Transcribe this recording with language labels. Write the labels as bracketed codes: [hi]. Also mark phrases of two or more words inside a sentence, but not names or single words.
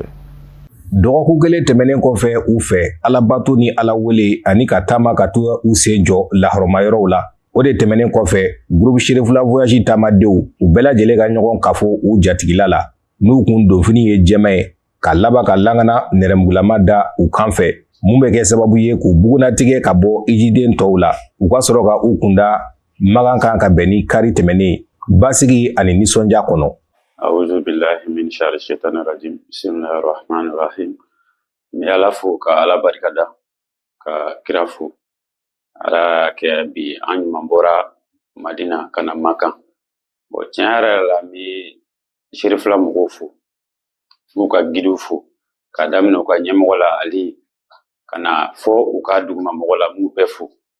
[bm] Dɔgɔkun kelen tɛmɛnen kɔfɛ u fɛ alabato ni ala wele ani ka taama ka to u sen jɔ lahɔrɔmayɔrɔw la o de tɛmɛnen kɔfɛ groupe Sherifula voyage taamadenw u bɛɛ lajɛlen ka ɲɔgɔn kafo u jatigila la n'u kun donfini ye jɛma ye ka laban ka langana nɛrɛmugulama da u kan fɛ mun bɛ kɛ sababu ye k'u bugunatigɛ ka bɔ ijiden tɔw la u ka sɔrɔ ka u kunda Makan kan ka bɛn ni kari tɛmɛnen basigi ani nisɔndiya kɔnɔ. [ar] أعوذ بالله من شر الشيطان الرجيم. بسم الله الرحمن الرحيم. [bm] Ni ala fo ka ala barika da ka kira fo ala kɛ bi an ɲuman bɔra Madina kana Makan. Bon tiɲɛ yɛrɛ la mi Sherifula mɔgɔw fo u ka gidiw fo ka daminɛ u ka ɲɛmɔgɔ la Ali kana fɔ u ka duguma mɔgɔ la m'u bɛɛ fo.